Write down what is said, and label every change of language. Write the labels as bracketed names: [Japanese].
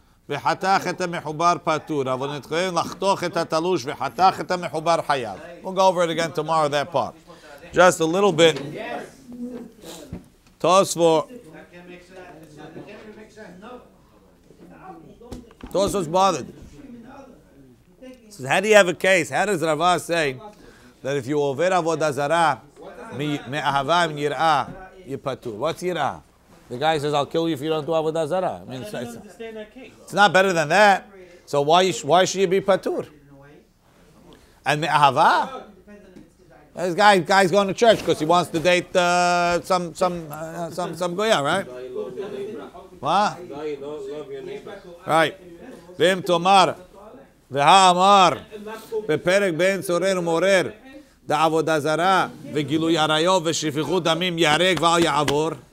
[Hebrew] וחתך את המחובר פטור, אבל נתכוון לחתוך את התלוש וחתך את המחובר חייב. [English] We'll go over it again tomorrow, that part. Just a little bit. Tosfot was bothered. So how do you have a case? How does Rava say that if you over avodah zarah, me'ahava yir'ah, you patur? What's yir'ah? The guy says, "I'll kill you if you don't do avodah zarah." I mean, I don't understand that case. it's not better than that. So why should you be patur? And me'ahava? This guy's going to church because he wants to date some goya, right? What? Right. [Hebrew] V'im tomar v'ha'amar בפרק בין צורר ומורר דעבודה זרה וגילוי עריות ושפיכות דמים ייהרג ואל יעבור.